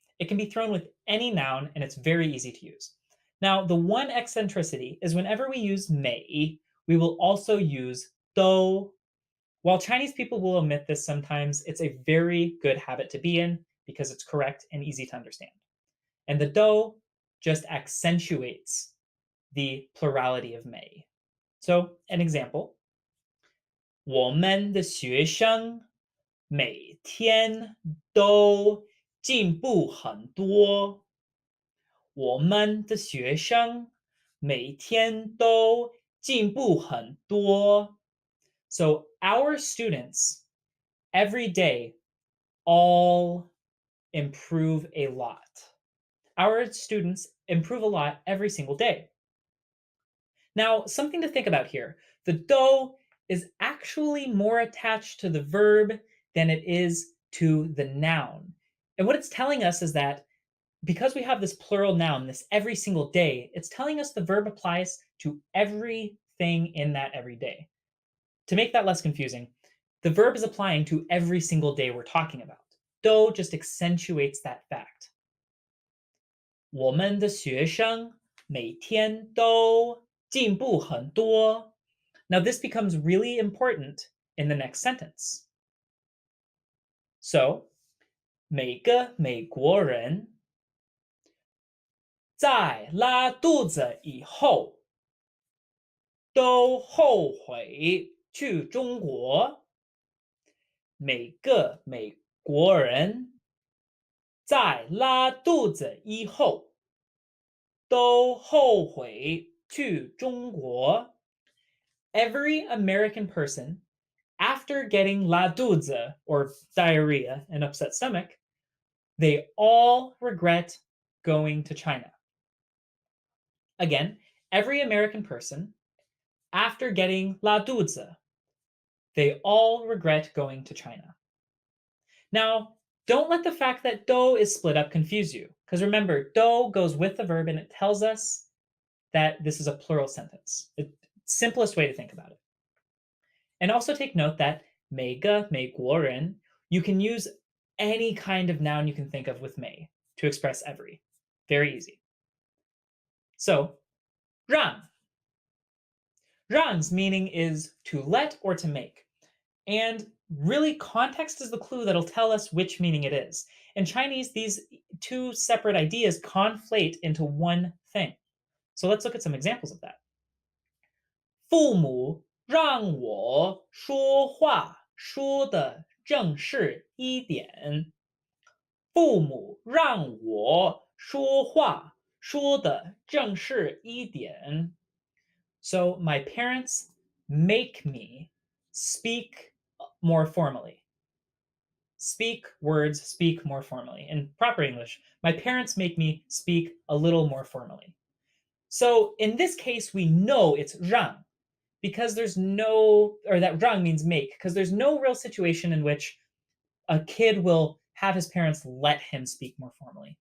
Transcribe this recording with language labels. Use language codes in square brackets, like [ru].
[en] It can be thrown with any noun and it's very easy to use. Now, the one eccentricity is whenever we use 每, we will also use 都. While Chinese people will omit this sometimes, it's a very good habit to be in because it's correct and easy to understand. And the 都 just accentuates the plurality of 每. So, an example, [zh] 我们的学生每天都进步很多。我们的学生每天都进步很多。 [en] So our students every day all improve a lot. Our students improve a lot every single day. Now, something to think about here. The do is actually more attached to the verb than it is to the noun. And what it's telling us is that because we have this plural noun, this every single day, it's telling us the verb applies to everything in that every day. To make that less confusing, the verb is applying to every single day we're talking about. Do just accentuates that fact. [zh] 我们的学生每天都进步很多. [en] Now this becomes really important in the next sentence. [zh] So, 每个美国人在拉肚子以后都后悔去中国。每个美国人在拉肚子以后都后悔去中国。 [en] Every American person, after getting la肚子, or diarrhea, an upset stomach, they all regret going to China. Again, every American person, after getting la 肚子, they all regret going to China. Now, don't let the fact that do is split up confuse you, because remember, do goes with the verb and it tells us that this is a plural sentence. The simplest way to think about it. And also take note that [zh] 每个美国人, [en] you can use any kind of noun you can think of with 美 to express every. Very easy. So, 让.让's meaning is to let or to make. And really, context is the clue that'll tell us which meaning it is. In Chinese, these two separate ideas conflate into one thing. So let's look at some examples of that. [zh] 父母让我说话说的正式一点。父母让我说话说的正式一点。 [en] So my parents make me speak more formally. Speak words, speak more formally. In proper English, my parents make me speak a little more formally. So in this case, we know it's 让, because there's no, or that 让 means make, because there's no real situation in which a kid will have his parents let him speak more formally.